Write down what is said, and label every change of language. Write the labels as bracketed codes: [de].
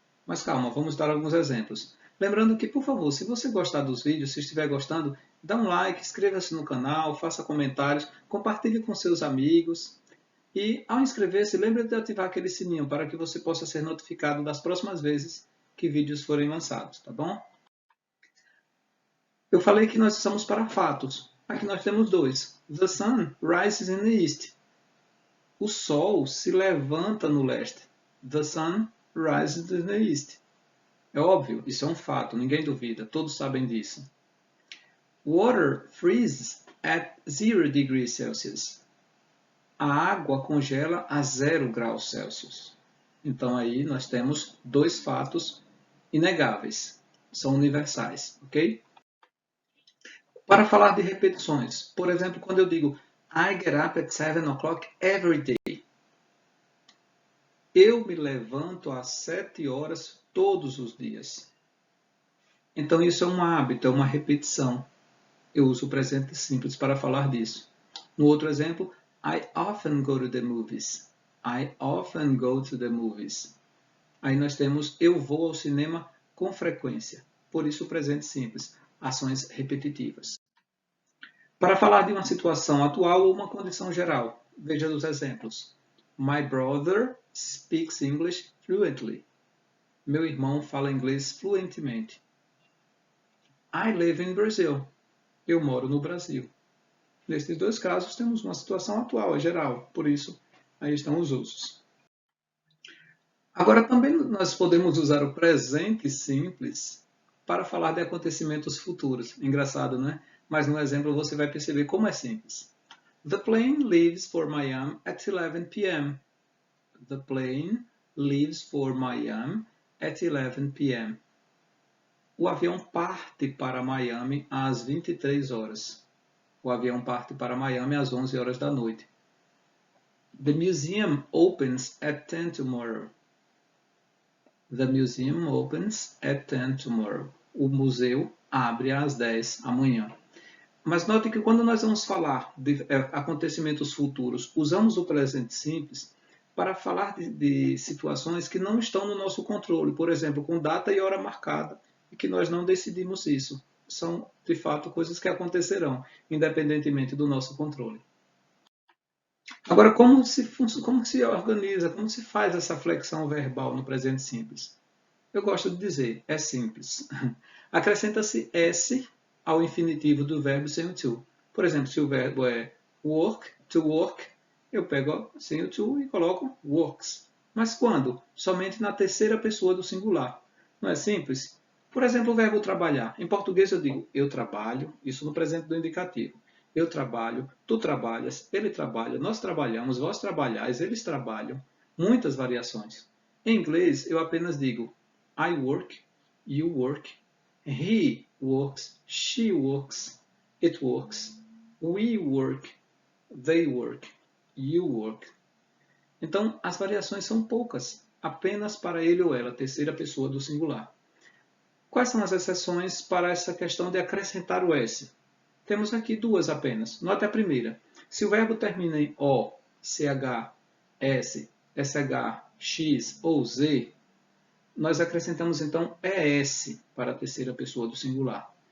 [pt] Mas calma, vamos dar alguns exemplos. Lembrando que, por favor, se você gostar dos vídeos, se estiver gostando, dá um like, inscreva-se no canal, faça comentários, compartilhe com seus amigos. E, ao inscrever-se, lembre de ativar aquele sininho para que você possa ser notificado das próximas vezes que vídeos forem lançados, tá bom? Eu falei que nós estamos para fatos. Aqui nós temos dois. [en] The sun rises in the east. [pt] O sol se levanta no leste. [en] The sun rises in the east. [pt] É óbvio, isso é um fato, ninguém duvida, todos sabem disso. [en] Water freezes at 0 degrees Celsius. [pt] A água congela a 0 graus Celsius. Então aí nós temos dois fatos inegáveis, são universais, ok? Para falar de repetições, por exemplo, quando eu digo [en] I get up at 7 o'clock every day. [pt] Eu me levanto às 7 horas todos os dias. Então isso é um hábito, é uma repetição. Eu uso o presente simples para falar disso. No outro exemplo, [en] I often go to the movies. I often go to the movies. [pt] Aí nós temos eu vou ao cinema com frequência. Por isso o presente simples, ações repetitivas. Para falar de uma situação atual ou uma condição geral, veja os exemplos. [en] My brother speaks English fluently. [pt] Meu irmão fala inglês fluentemente. [en] I live in Brazil. [pt] Eu moro no Brasil. Nestes dois casos, temos uma situação atual, é geral, por isso, aí estão os usos. Agora, também nós podemos usar o presente simples para falar de acontecimentos futuros. Engraçado, né? Mas no exemplo você vai perceber como é simples. [en] The plane leaves for Miami at 11 p.m. The plane leaves for Miami at 11 p.m. [pt] O avião parte para Miami às 23 horas. O avião parte para Miami às 11 horas da noite. [en] The museum opens at 10 tomorrow. The museum opens at 10 tomorrow. [pt] O museu abre às 10 amanhã. Mas note que quando nós vamos falar de acontecimentos futuros, usamos o presente simples para falar de situações que não estão no nosso controle. Por exemplo, com data e hora marcada, e que nós não decidimos isso. São, de fato, coisas que acontecerão, independentemente do nosso controle. Agora, como se organiza, como se faz essa flexão verbal no presente simples? Eu gosto de dizer, é simples. Acrescenta-se S ao infinitivo do verbo sem o to. Por exemplo, se o verbo é work, to work, eu pego sem o to e coloco works. Mas quando? Somente na terceira pessoa do singular. Não é simples? Por exemplo, o verbo trabalhar. Em português eu digo eu trabalho, isso no presente do indicativo. Eu trabalho, tu trabalhas, ele trabalha, nós trabalhamos, vós trabalhais, eles trabalham. Muitas variações. Em inglês, eu apenas digo [en] I work, you work, he works, she works, it works, we work, they work, you work. [pt] Então, as variações são poucas, apenas para ele ou ela, terceira pessoa do singular. Quais são as exceções para essa questão de acrescentar o S? Temos aqui duas apenas. Note a primeira. Se o verbo termina em O, CH, S, SH, X ou Z, nós acrescentamos então ES para a terceira pessoa do singular.